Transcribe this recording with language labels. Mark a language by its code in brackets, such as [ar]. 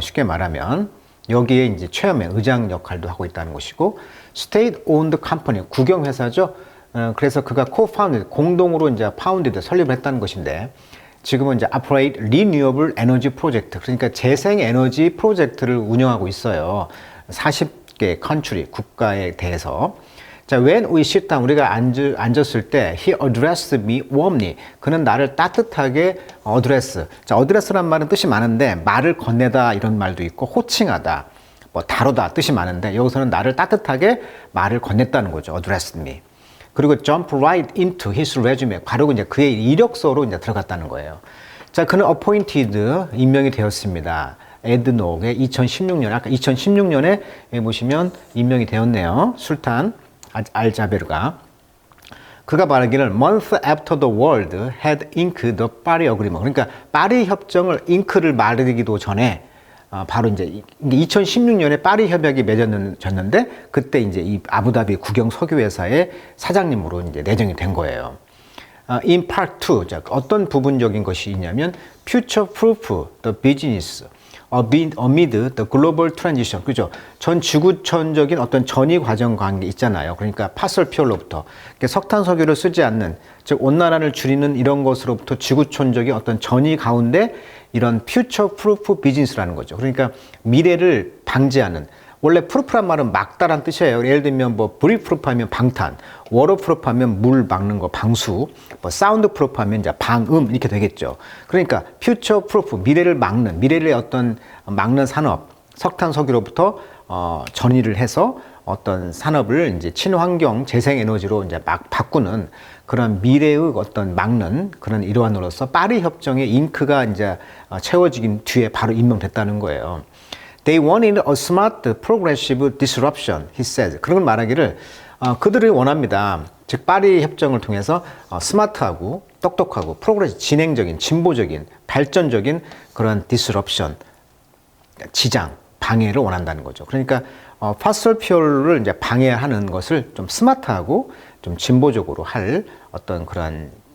[ko] 쉽게 말하면 여기에 이제 체어맨 의장 역할도 하고 있다는 것이고 [en] state owned company [ko] 국영 회사죠. 그래서 그가 co-founded 공동으로 이제 파운드드 설립을 했다는 것인데 지금은 이제 [en] operate renewable energy project [ko] 그러니까 재생 에너지 프로젝트를 운영하고 있어요. 40개 컨트리 국가에 대해서. [en] 자, when we sit down [ko] 우리가 앉았을 때 [en] he addressed me warmly [ko] 그는 나를 따뜻하게 [en] address. [ko] 자, address란 말은 뜻이 많은데 말을 건네다 이런 말도 있고 호칭하다, 뭐 다루다 뜻이 많은데 여기서는 나를 따뜻하게 말을 건넸다는 거죠. [en] addressed me. 그리고 jump right into his resume. [ko] 바로 이제 그의 이력서로 이제 들어갔다는 거예요. 자, 그는 appointed 임명이 되었습니다. 에드녹의 2016년 아까 2016년에 보시면 임명이 되었네요. 술탄 알자베르가. 그가 말하기를 [en] month after the world had inked the Paris Agreement. [ko] 그러니까 파리 협정을 잉크를 마르기도 전에 바로 이제 2016년에 파리 협약이 맺어졌는데 그때 이제 이 아부다비 국영 석유회사의 사장님으로 이제 내정이 된 거예요. [en] In part 2, 자, [ko] 어떤 부분적인 것이 있냐면 [en] future proof the business amid the global transition. [ko] 그죠? 전 지구촌적인 어떤 전이 과정 관계 있잖아요. 그러니까 파설 퓨얼로부터 석탄 석유를 쓰지 않는 즉 온난화를 줄이는 이런 것으로부터 지구촌적인 어떤 전이 가운데 이런 퓨처 프루프 비즈니스라는 거죠. 그러니까 미래를 방지하는 원래 프루프란 말은 막다란 뜻이에요. 예를 들면 뭐 브리 프루프 하면 방탄, 워터 프루프 하면 물 막는 거 방수, 뭐 사운드 프루프 하면 이제 방음 이렇게 되겠죠. 그러니까 퓨처 프루프 미래를 막는 미래의 어떤 막는 산업, 석탄 석유로부터 전이를 해서 어떤 산업을 이제 친환경 재생 에너지로 이제 막 바꾸는 그런 미래의 어떤 막는 그런 일환으로서 파리 협정의 잉크가 이제 채워지긴 뒤에 바로 임명됐다는 거예요. [en] They wanted a smart, progressive disruption, he says. [ko] 그런 걸 말하기를 그들이 원합니다. 즉 파리 협정을 통해서 스마트하고 똑똑하고 프로그레시브, 진행적인, 진보적인, 발전적인 그런 disruption, 지장, 방해를 원한다는 거죠. 그러니까 파설 퓨얼을 이제 방해하는 것을 좀 스마트하고 좀 진보적으로 할 어떤 그런